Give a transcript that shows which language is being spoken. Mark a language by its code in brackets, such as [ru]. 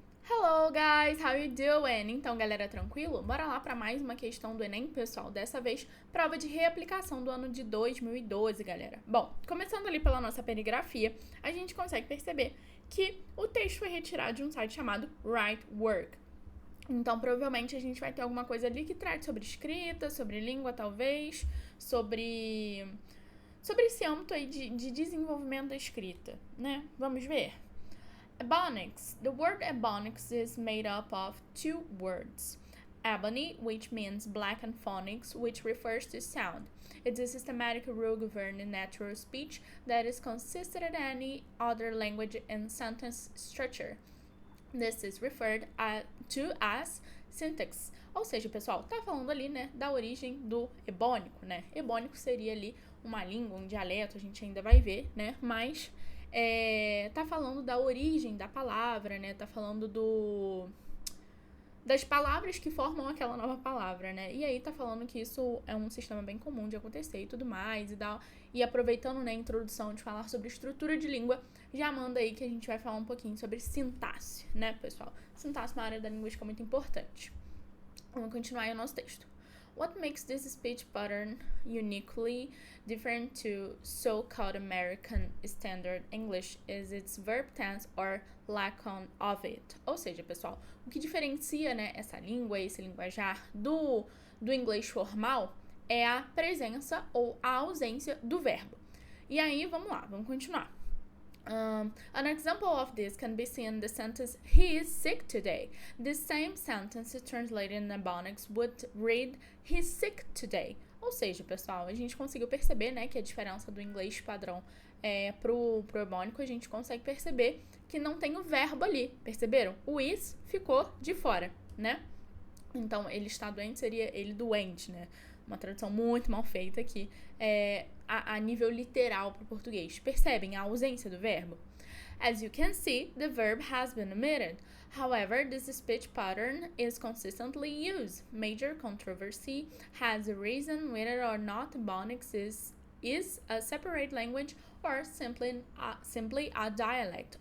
[en] Hello guys, how you doing? [pt] Então, galera, tranquilo? Bora lá para mais uma questão do Enem, pessoal. Dessa vez, prova de reaplicação do ano de 2012, galera. Bom, começando ali pela nossa perigrafia, a gente consegue perceber que o texto foi retirado de um site chamado WriteWork. Então, provavelmente, a gente vai ter alguma coisa ali que trate sobre escrita, sobre língua, talvez, sobre esse âmbito aí de desenvolvimento da escrita, né? Vamos ver. Ebonics. [en] The word ebonics is made up of two words. Ebony, which means black, and phonics, which refers to sound. It's a systematic rule governing natural speech that is consistent in any other language in sentence structure. This is referred to as syntax. [pt] Ou seja, pessoal, tá falando ali, né, da origem do ebônico, né? Ebônico seria ali uma língua, um dialeto, a gente ainda vai ver, né? Mas tá falando da origem da palavra, né? Tá falando das palavras que formam aquela nova palavra, né? E aí tá falando que isso é um sistema bem comum de acontecer e tudo mais, e aproveitando, né, a introdução de falar sobre estrutura de língua, já manda aí que a gente vai falar um pouquinho sobre sintaxe, né, pessoal? Sintaxe na área da linguística é muito importante. Vamos continuar aí o nosso texto. [en] What makes this speech pattern uniquely different to so-called American Standard English is its verb tense or lack of it. [pt] Ou seja, pessoal, o que diferencia, né, essa língua, esse linguajar do inglês formal é a presença ou a ausência do verbo. E aí, vamos lá, vamos continuar. [en] An example of this can be seen in the sentence, he is sick today. This same sentence translated in Ebonics would read, he's sick today. [pt] Ou seja, pessoal, a gente conseguiu perceber, né, que a diferença do inglês padrão pro ebônico, a gente consegue perceber que não tem o verbo ali, perceberam? O is ficou de fora, né? Então, ele está doente seria ele doente, né? Uma tradução muito mal feita aqui, a nível literal para o português. Percebem a ausência do verbo? [en] As you can see, the verb has been omitted. However, this speech pattern is consistently used. Major controversy has arisen whether or not Ebonics is a separate language or simply a dialect.